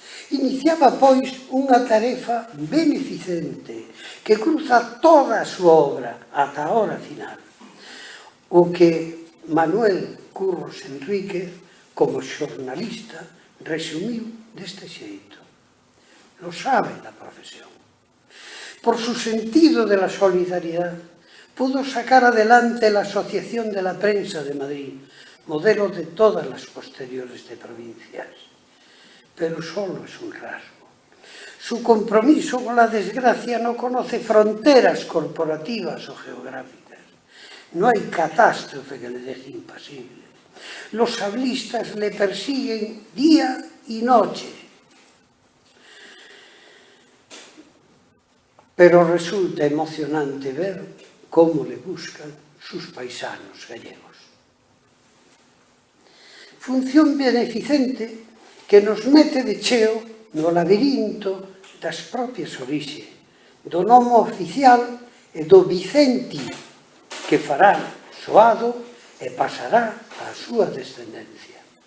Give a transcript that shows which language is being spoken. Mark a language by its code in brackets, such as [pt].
[gl] Iniciaba, pois, unha tarefa beneficente que cruza toda a súa obra ata a hora final, o que Manuel Curros Enríquez, como xornalista, resumiu deste xeito: lo sabe da profesión. [es] Por su sentido de la solidaridad, pudo sacar adelante la Asociación de la Prensa de Madrid, modelo de todas las posteriores de provincias. Pero solo es un rasgo. Su compromiso con la desgracia no conoce fronteras corporativas o geográficas. No hay catástrofe que le deje impasible. Los sablistas le persiguen día y noche. Pero resulta emocionante ver cómo le buscan sus paisanos gallegos. [gl] función beneficente que nos mete de cheo no labirinto das propias orixes, do nome oficial e do Vicenti, que fará soado e pasará á súa descendencia.